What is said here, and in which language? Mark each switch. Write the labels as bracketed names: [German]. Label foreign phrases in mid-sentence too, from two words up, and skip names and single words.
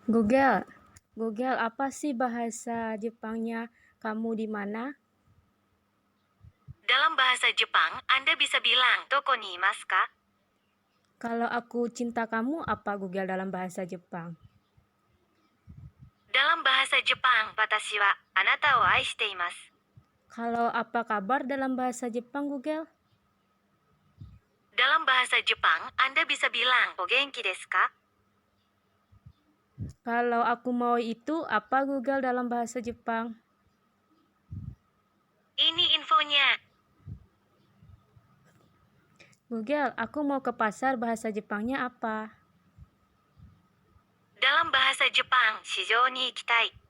[Indonesian] Google, Google, apa sih bahasa Jepangnya kamu di mana? Dalam bahasa Jepang, Anda bisa bilang [Japanese] "どこにいますか?" [Indonesian] Kalau aku cinta kamu, apa Google dalam bahasa Jepang? Dalam bahasa Jepang, [Japanese] 私はあなたを愛しています. [Indonesian] Kalau apa kabar dalam bahasa Jepang, Google? Dalam bahasa Jepang, Anda bisa bilang [Japanese] "お元気ですか?" [Indonesian] Kalau aku mau itu, apa Google dalam bahasa Jepang? Ini infonya. Google, aku mau ke pasar, bahasa Jepangnya apa? Dalam bahasa Jepang, [Japanese] 市場に行きたい.